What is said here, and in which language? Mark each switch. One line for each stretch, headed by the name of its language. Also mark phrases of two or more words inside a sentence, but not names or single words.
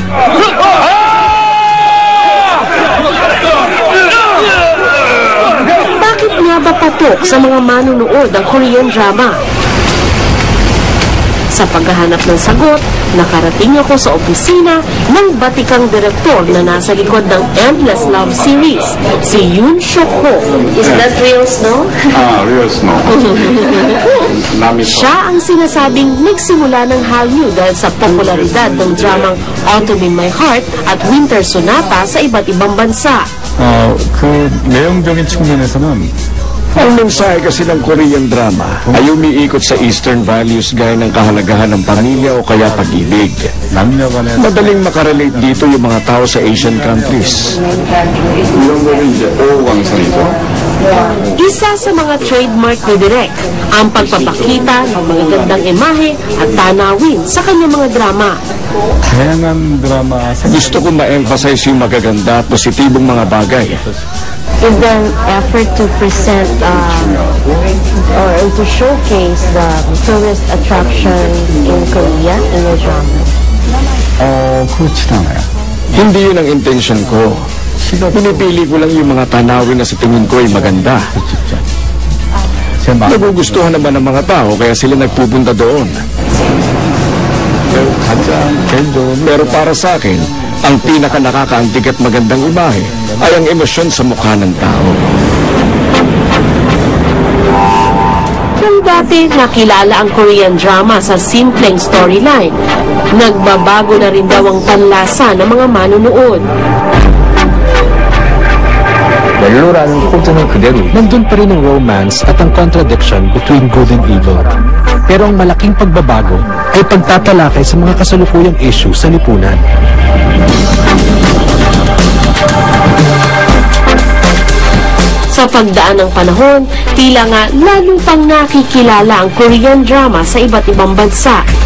Filipino: Bakit nga ba patok sa mga manunood ang
English: Korean drama?
Filipino: Sa paghahanap ng sagot, nakarating ako sa opisina ng batikang direktor na nasa likod ng Endless Love series, si Yoon Shok-ho.
English: Is that real snow? Real snow.
Filipino: Siya ang sinasabing nagsimula ng Hallyu dahil sa popularidad ng dramang Autumn in My Heart at Winter Sonata sa iba't ibang bansa.
Korean: 그 내용적인 측면에서는
Filipino: Ang mensahe kasi ng
English: Korean drama
Filipino: ay umiikot sa
English: Eastern values
Filipino: gaya ng kahalagahan ng pamilya o kaya pag-ibig.
Korean: 남녀 간의
Filipino: Madaling makarelate dito yung mga tao sa
English: Asian countries.
Korean: 이런 거는 이제 오광선이죠.
Filipino: Isa sa mga trademark ni Direk, ang pagpapakita ng mga gandang imahe at tanawin sa kanyang mga drama.
Korean: 다양한 드라마
Filipino: Gusto ko ma-emphasize yung magaganda at positibong mga bagay.
English: Is there an effort to present or to showcase the tourist attraction in Korea in your drama?
Korean: 그렇진 않아요.
Filipino: Hindi yun ang intention ko. Pinipili ko lang yung mga tanawin na sa tingin ko ay maganda.
Korean: 제 마음
Filipino: Nagugustuhan naman ng mga tao kaya sila nagpupunta doon.
Korean: 가장 개인적으로
Filipino: Pero para sa akin, ang pinaka nakakaantig at magandang imahe ay ang emosyon sa mukha ng tao. Kung dati nakilala ang
English: Korean drama
Filipino: sa simpleng storyline, nagbabago na rin daw ang panlasa ng mga manunood. 멜로라는 코드는 그대로 Nandun pa rin ang romance at ang
English: contradiction between good and evil.
Filipino: Pero ang malaking pagbabago ay pagtatalakay sa mga kasalukuyang issue sa lipunan. Sa pagdaan ng panahon, tila nga lalo pang nakikilala ang
English: Korean drama
Filipino: sa iba't ibang bansa.